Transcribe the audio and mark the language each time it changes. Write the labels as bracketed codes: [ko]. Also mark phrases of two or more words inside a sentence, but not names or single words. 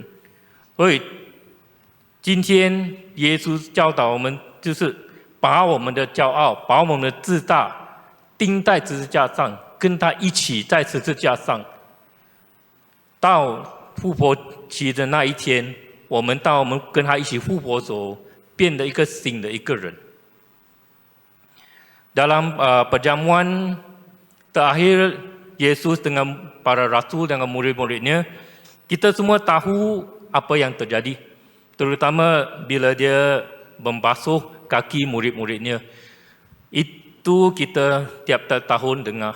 [zh] 所以今天耶稣教导我们，就是把我们的骄傲，把我们的自大钉在十字架上，跟他一起在十字架上。到复活期的那一天，我们跟他一起复活的时候，变得一个新的一个人。 [id] Dalam perjamuan terakhir Yesus dengan para rasul dengan murid-muridnya, kita semua tahu apa yang terjadi, terutama bila dia membasuh kaki murid-muridnya. Itu kita tiap tahun dengar.